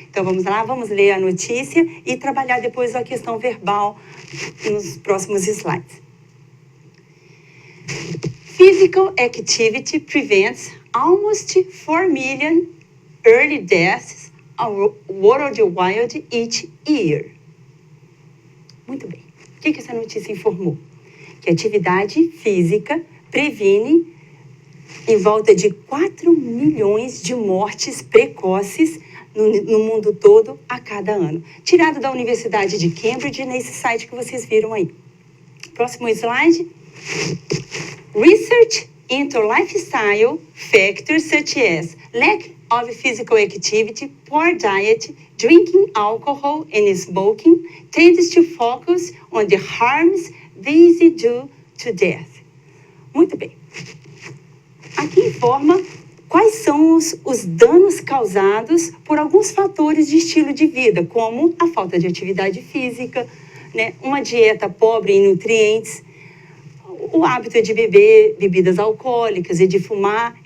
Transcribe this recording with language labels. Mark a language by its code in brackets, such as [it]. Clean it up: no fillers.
[pt] Então, vamos lá, vamos ler a notícia e trabalhar depois a questão verbal nos próximos slides. [en] Physical activity prevents almost 4 million early deaths worldwide each year. [pt] Muito bem. O que essa notícia informou? Que a atividade física previne em volta de 4 milhões de mortes precoces no mundo todo a cada ano. Tirado da Universidade de Cambridge, nesse site que vocês viram aí. Próximo slide. [en] Research into lifestyle factors such as lack of physical activity, poor diet, drinking alcohol and smoking tends to focus on the harms these do to death. [pt] Muito bem. Aqui informa quais são os danos causados por alguns fatores de estilo de vida, como a falta de atividade física, né, uma dieta pobre em nutrientes, o hábito de beber bebidas alcoólicas e de fumar.